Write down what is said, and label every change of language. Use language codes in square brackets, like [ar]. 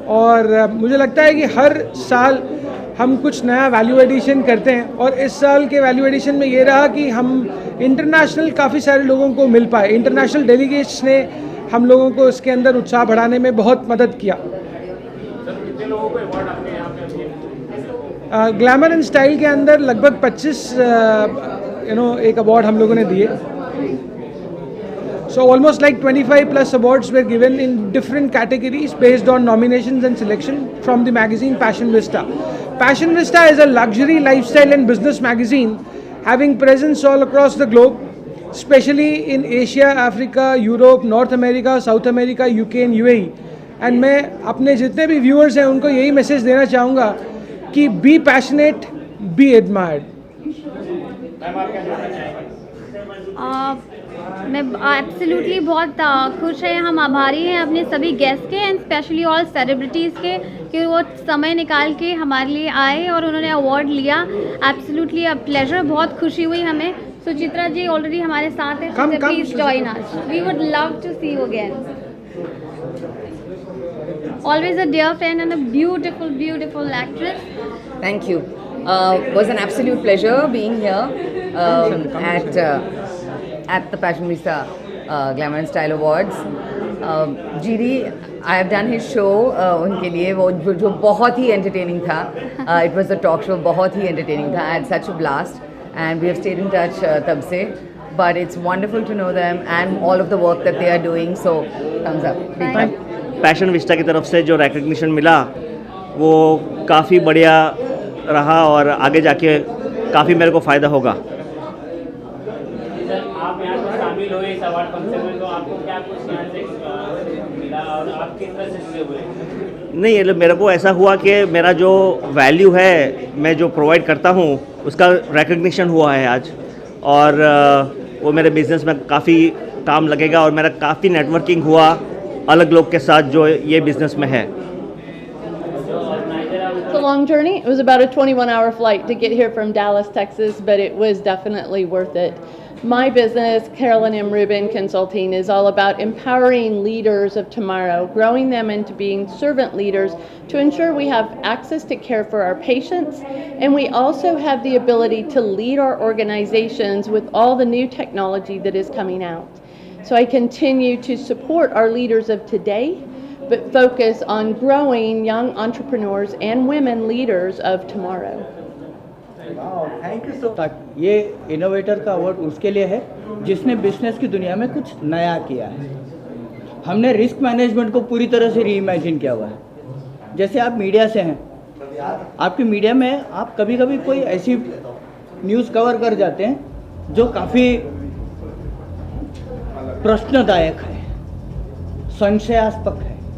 [hi] और मुझे लगता है कि हर साल हम कुछ नया वैल्यू एडिशन करते हैं, और इस साल के वैल्यू एडिशन में ये रहा कि हम इंटरनेशनल काफ़ी सारे लोगों को मिल पाए। इंटरनेशनल डेलीगेट्स ने हम लोगों को इसके अंदर उत्साह बढ़ाने में बहुत मदद किया। ग्लैमर एंड स्टाइल के अंदर लगभग 25 एक अवार्ड हम लोगों ने दिए। [en] So almost like 25+ awards were given in different categories based on nominations and selection from the magazine Passion Vista. Passion Vista is a luxury lifestyle and business magazine having presence all across the globe, especially in Asia, Africa, Europe, North America, South America, UK and UAE. [hi] And मैं अपने जितने भी viewers हैं उनको यही message देना चाहूँगा कि [en] be passionate, be admired. [hi] मैं एब्सोल्युटली बहुत खुश हैं, हम आभारी हैं अपने सभी गेस्ट के एंड स्पेशली ऑल सेलिब्रिटीज़ के कि वो समय निकाल के हमारे लिए आए और उन्होंने अवार्ड लिया। [en] absolutely a pleasure, [hi] बहुत खुशी हुई हमें। [en] Suchitra ji already [hi] हमारे साथ हैं, [en] so please join us, we would love to see you again. Always a dear friend and a beautiful actress. Thank you. Was an absolute pleasure being here at the Passion Vista Glamour and Style Awards. GD, I have done his show [hi] उनके लिए, वो जो बहुत ही [en] entertaining था। It was a talk show, [hi] बहुत ही [en] entertaining था। I had such a blast and we have stayed in touch [hi] तब से। [en] But it's wonderful to know them and all of the work that they are doing. So thumbs up. Big time. [hi] Passion Vista की तरफ से जो recognition मिला वो काफ़ी बढ़िया रहा और आगे जाके काफ़ी मेरे को फ़ायदा होगा। आप यहाँ पर शामिल हुए इस अवार्ड फंक्शन में, तो आपको क्या कुछ यहाँ से मिला और आप किस तरह से जुड़े हुए? नहीं, मतलब मेरे को ऐसा हुआ कि मेरा जो वैल्यू है, मैं जो प्रोवाइड करता हूँ, उसका रिकग्निशन हुआ है आज, और वो मेरे बिज़नेस में काफ़ी काम लगेगा और मेरा काफ़ी नेटवर्किंग हुआ अलग लोग के साथ जो ये बिज़नेस में है। तो [en] long journey. It was about a 21-hour flight to get here from Dallas, Texas, but it was definitely worth it. My business, Carolyn M. Rubin Consulting, is all about empowering leaders of tomorrow, growing them into being servant leaders to ensure we have access to care for our patients, and we also have the ability to lead our organizations with all the new technology that is coming out. So I continue to support our leaders of today, but focus on growing young entrepreneurs and women leaders of tomorrow. Thank you so much. [hi] ये innovator का award उसके लिए है जिसने business की दुनिया में कुछ नया किया है। हमने रिस्क मैनेजमेंट को पूरी तरह से रीइमेजिन किया हुआ है। जैसे आप मीडिया से हैं, आपकी मीडिया में आप कभी कभी कोई ऐसी न्यूज़ कवर कर जाते हैं जो काफ़ी प्रश्नदायक है, संशयास्पद है।